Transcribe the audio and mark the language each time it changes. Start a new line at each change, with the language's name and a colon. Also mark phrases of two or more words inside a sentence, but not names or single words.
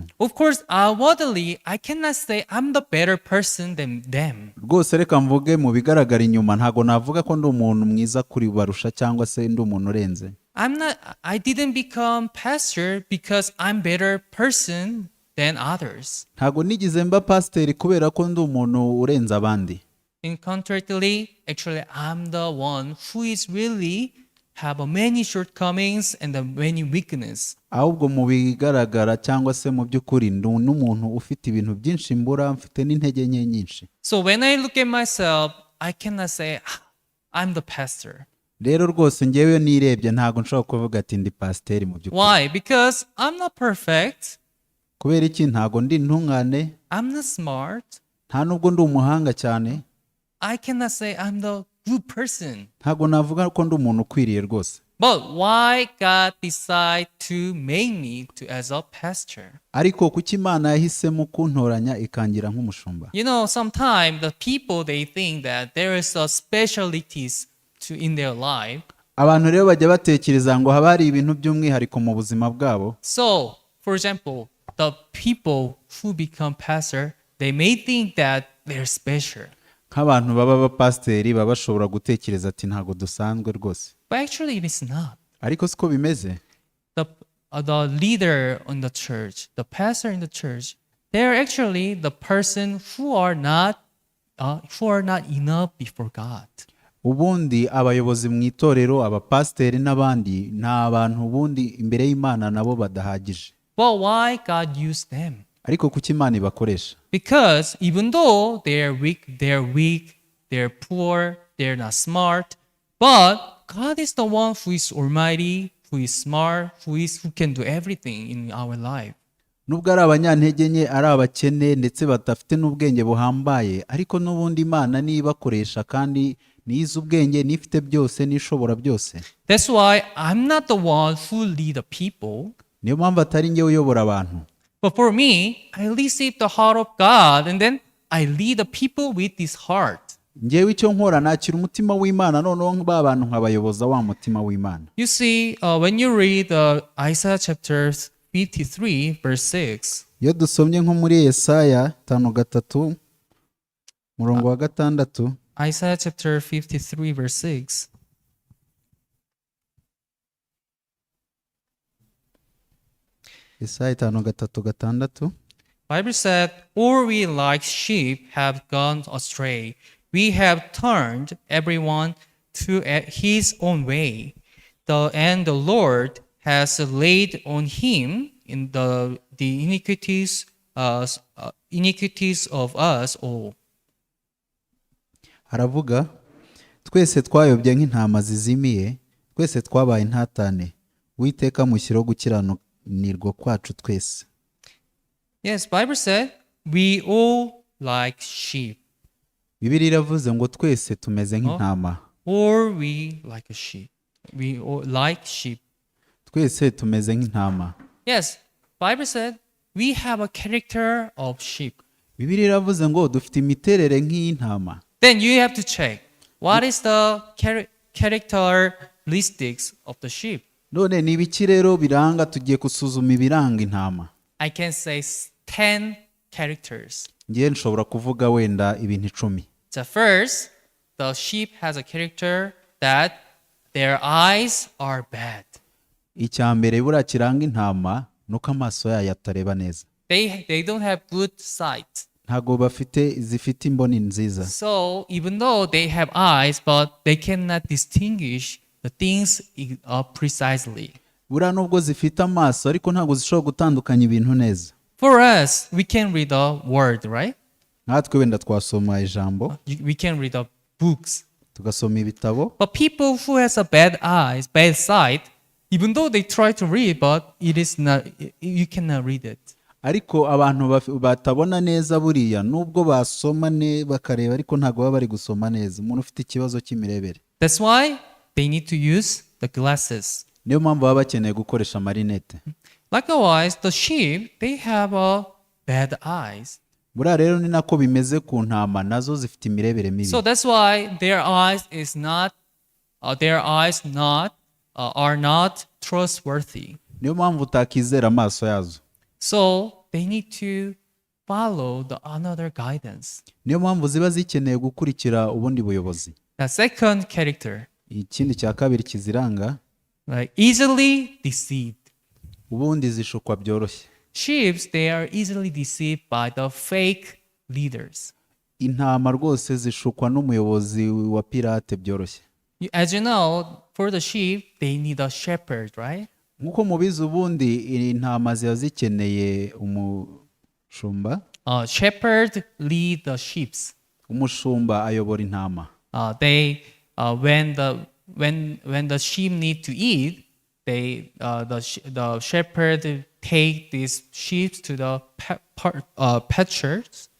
English: Of course, outwardly, I cannot say I'm the better person than them.
Kinyarwanda: Rwose reka mvuge mu bigaragara inyuma ntago navuga ko ndi umuntu mwiza kuri barusha cyangwa se ndi umuntu urenze.
English: I didn't become pastor because I'm better person than others.
Kinyarwanda: Ntago nigize mba pasiteri kubera ko ndi umuntu urenze abandi.
English: In contrarily, actually, I'm the one who is really have many shortcomings and many weaknesses.
Kinyarwanda: Ahubwo mu bigaragara cyangwa se mu by'ukuri ndi n'umuntu ufite ibintu byinshi mbura, mfite n'intege nke nyinshi.
English: So when I look at myself, I cannot say I'm the pastor.
Kinyarwanda: Rero rwose ngewe nirebye ntago nshobora kuvuga ati ndi pasiteri mu by'ukuri.
English: Why? Because I'm not perfect.
Kinyarwanda: Kubera iki? Ntago ndi intungane.
English: I'm not smart.
Kinyarwanda: Nta nubwo ndi umuhanga cyane.
English: I cannot say I'm the good person.
Kinyarwanda: Ntago navuga ko ndi umuntu ukwiriye rwose.
English: But why God decide to make me as a pastor?
Kinyarwanda: Ariko kuki Imana yahisemo kuntoranya ikangira nk'umushumba?
English: You know, sometimes the people they think that there is a specialties in their life.
Kinyarwanda: Abantu rero bajya batekereza ngo haba hari ibintu by'umwihariko mu buzima bwabo.
English: So, for example, the people who become pastor, they may think that they're special.
Kinyarwanda: nk'abantu baba abapasiteri baba bashobora gutekereza ati ntabwo dusanzwe rwose,
English: But actually, it is not.
Kinyarwanda: ariko siko bimeze.
English: The leader in the church, the pastor in the church, they're actually the person who are not enough before God.
Kinyarwanda: Ubundi abayobozi mu itorero, abapasiteri n'abandi, ni abantu ubundi imbere y'Imana nabo badahagije.
English: But why God used them?
Kinyarwanda: Ariko kuki Imana ibakoresha?
English: Because even though they're weak, they're poor, they're not smart, but God is the one who is almighty, who is smart, who can do everything in our life.
Kinyarwanda: Nubwo ari abanyantege nke, ari abakene ndetse badafite n'ubwenge buhambaye, ariko n'ubundi Imana niyo ibakoresha kandi niyize ubwenge, nifite byose, nishobora byose.
English: That's why I'm not the one who lead the people.
Kinyarwanda: Niyo mpamvu atari njye uyobora abantu.
English: But for me, I receive the heart of God and then I lead the people with this heart.
Kinyarwanda: Njyewe icyo nkora nakira umutima w'Imana, noneho ba bantu nkabayoboza wa mutima w'Imana.
English: You see, when you read Isaiah chapter 53 verse 6,
Kinyarwanda: Iyo dusomye nko muri Yesaya 5:3 murongo wa 6,
English: Isaiah chapter 53 verse 6,
Kinyarwanda: Yesaya 5:3-6,
English: Bible said, "All we like sheep have gone astray. We have turned everyone to his own way. And the Lord has laid on him in the iniquities of us all."
Kinyarwanda: Haravuga, twese twayobye nk'intama zizimiye, twese twabaye intatane, Uwiteka mushyiraho gukiranirwa kwacu twese.
English: Yes, Bible said, we all like sheep.
Kinyarwanda: Bibiliya iravuze ngo twese tumeze nk'intama.
English: Or we like a sheep. We all like sheep.
Kinyarwanda: Twese tumeze nk'intama.
English: Yes, Bible said, we have a character of sheep.
Kinyarwanda: Bibiliya iravuze ngo dufite imiterere nk'iy'intama.
English: Then you have to check, what is the characteristics of the sheep?
Kinyarwanda: None ni ibiki rero biranga, tugiye gusuzuma ibiranga intama.
English: I can say 10 characters.
Kinyarwanda: Ngiye nshobora kuvuga wenda ibintu 10.
English: The first, the sheep has a character that their eyes are bad.
Kinyarwanda: Icya mbere buriya kiranga intama nuko amaso yayo atareba neza.
English: They don't have good sight.
Kinyarwanda: Ntago zifite imboni nziza.
English: So even though they have eyes, but they cannot distinguish the things precisely.
Kinyarwanda: Buriya nubwo zifite amaso ariko ntago zishobora gutandukanya ibintu neza.
English: For us, we can read a word, right?
Kinyarwanda: Natwe wenda twasoma ijambo,
English: We can read books.
Kinyarwanda: tugasoma ibitabo.
English: But people who has a bad eyes, bad sight, even though they try to read, but it is not, you cannot read it.
Kinyarwanda: Ariko abantu batabona neza buriya nubwo basoma bakareba ariko ntago baba bari gusoma neza. Umuntu ufite ikibazo cy'imirebere.
English: That's why they need to use the glasses.
Kinyarwanda: Niyo mpamvu baba bakeneye gukoresha amarinete.
English: Likewise, the sheep, they have bad eyes.
Kinyarwanda: Buriya rero ni nako bimeze ku ntama, nazo zifite imirebere mibi.
English: So that's why their eyes are not trustworthy.
Kinyarwanda: Niyo mpamvu utakizera amaso yazo.
English: So they need to follow another guidance.
Kinyarwanda: Niyo mpamvu ziba zikeneye gukurikira ubundi buyobozi.
English: The second character,
Kinyarwanda: Ikindi cya kabiri kiziranga,
English: like easily deceived.
Kinyarwanda: ubundi zishukwa byoroshye.
English: Sheep, they are easily deceived by the fake leaders.
Kinyarwanda: Intama rwose zishukwa n'umuyobozi wa pirate byoroshye.
English: As you know, for the sheep, they need a shepherd, right?
Kinyarwanda: Nkuko mubizi ubundi intama ziba zikeneye umushumba.
English: Shepherd lead the sheep.
Kinyarwanda: Umushumba ayobora intama.
English: When the sheep need to eat, the shepherd take these sheep to the pasture.